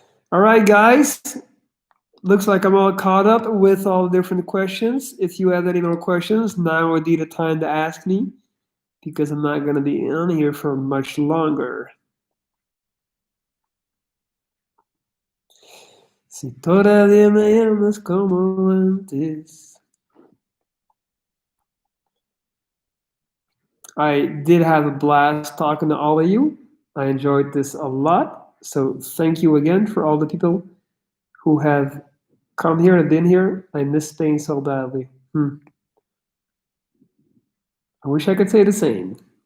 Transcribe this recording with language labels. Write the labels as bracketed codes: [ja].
[en] All right, guys. Looks like I'm all caught up with all the different questions. If you have any more questions, now would be the time to ask me because I'm not going to be on here for much longer. [es] Si todavía me llamas como antes. [en] I did have a blast talking to all of you. I enjoyed this a lot. So thank you again for all the people who have come here and been here. I miss Spain so badly. I wish I could say the same.